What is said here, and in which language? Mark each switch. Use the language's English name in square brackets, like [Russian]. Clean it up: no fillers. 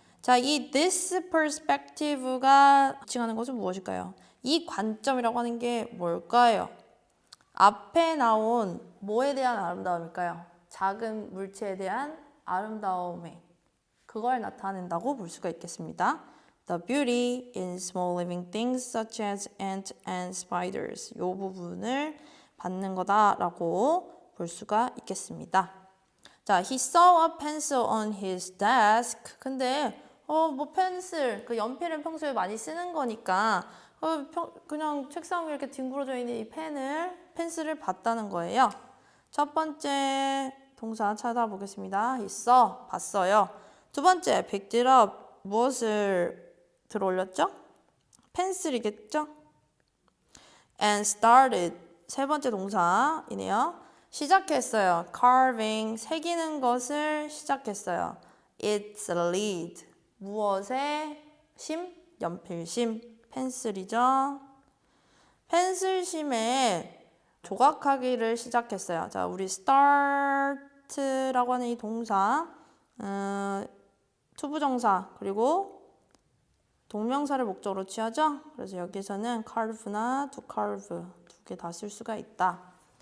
[Korean] 자, 이 [English] this perspective [Korean] 가 지칭하는 것은 무엇일까요? 이 관점이라고 하는 게 뭘까요? 앞에 나온 뭐에 대한 아름다움일까요? 작은 물체에 대한 아름다움에 그걸 나타낸다고 볼 수가 있겠습니다. [English] The beauty in small living things such as ants and spiders. [Korean] 이 부분을 받는 거다라고 볼 수가 있겠습니다. [English] 자, he saw a pencil on his desk. [Korean] 근데 뭐 펜슬, 그 연필은 평소에 많이 쓰는 거니까 그냥 책상 위에 이렇게 뒹굴어져 있는 이 펜슬을 봤다는 거예요. 첫 번째 동사 찾아보겠습니다. [English] he saw, [Korean] 봤어요. 두 번째, [English] picked it up, [Korean] 무엇을 들어올렸죠? 펜슬이겠죠? [English] and started, [Korean] 세 번째 동사이네요. 시작했어요. carving, 새기는 것을 시작했어요. [English] it's a lead, [Korean] 무엇의 심? 연필심, 펜슬이죠. 펜슬심에 조각하기를 시작했어요. 자, 우리 start라고 하는 이 동사, 투부정사 그리고 동명사를 목적으로 취하죠. 그래서 여기서는 carve나 to carve 두 개 다 쓸 수가 있다.